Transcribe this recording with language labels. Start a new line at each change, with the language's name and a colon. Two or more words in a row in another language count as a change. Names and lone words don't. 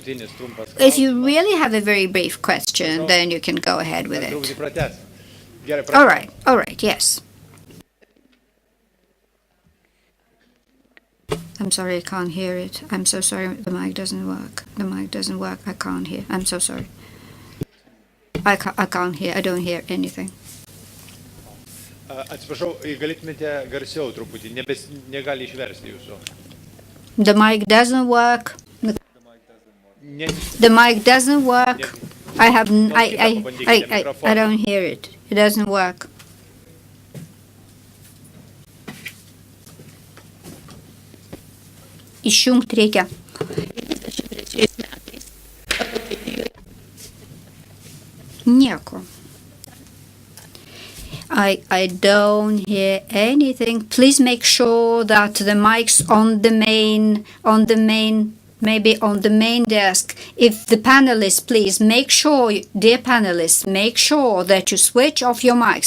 English: If you really have a very brief question, then you can go ahead with it. All right, yes. I'm sorry, I can't hear it. I'm so sorry, the mic doesn't work. The mic doesn't work, I can't hear. I'm so sorry. I can't hear, I don't hear anything.
Lithuanian: Atsiprašau, galėtumėte garsiau truputį, negali išversti jūsų.
English: The mic doesn't work. The mic doesn't work. I don't hear it. It doesn't work.
Lithuanian: Išjungt reikia. Nieko.
English: I don't hear anything. Please make sure that the mic's on the main, maybe on the main desk. If the panelists, please make sure, dear panelists, make sure that you switch off your mics.